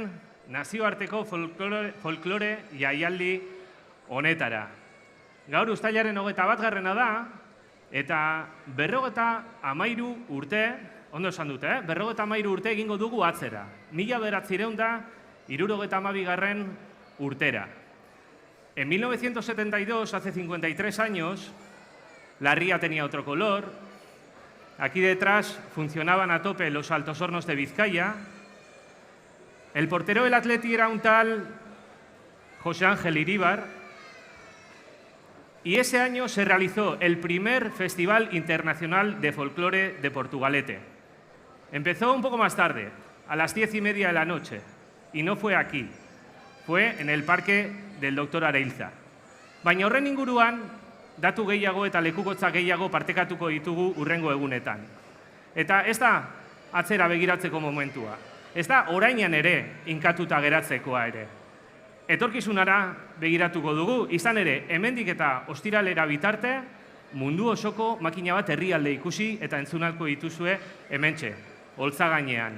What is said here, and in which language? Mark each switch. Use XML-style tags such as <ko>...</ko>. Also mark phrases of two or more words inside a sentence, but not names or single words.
<eu>nazioarteko folklore jaialdi honetara. Gaur uztailaren 21. da, eta 53 urte, ondo esan dute, 53 urte egingo dugu atzera. 1972 urtera.</eu> <es>En 1972, hace 53 años, la ría tenía otro color. Aquí detrás funcionaban a tope los Altos Hornos de Vizcaya. El portero del Atleti era un tal José Ángel Iríbar. Y ese año se realizó el primer Festival Internacional de Folclore de Portugalete. Empezó un poco más tarde, a las 10:30 de la noche, y no fue aquí. Fue en el Parque del Dr. Areilza.</es> <eu>Baina horren inguruan, datu gehiago eta lekukotza gehiago partekatuko ditugu hurrengo egunetan. Eta ez da atzera begiratzeko momentua. Ez da orainan ere inkatuta geratzekoa ere. Etorkizunara begiratuko dugu, izan ere, hemendik eta ostiralera bitarte, mundu osoko makina bat herrialde ikusi eta entzunalko dituzue hementxe, holtza gainean.</eu>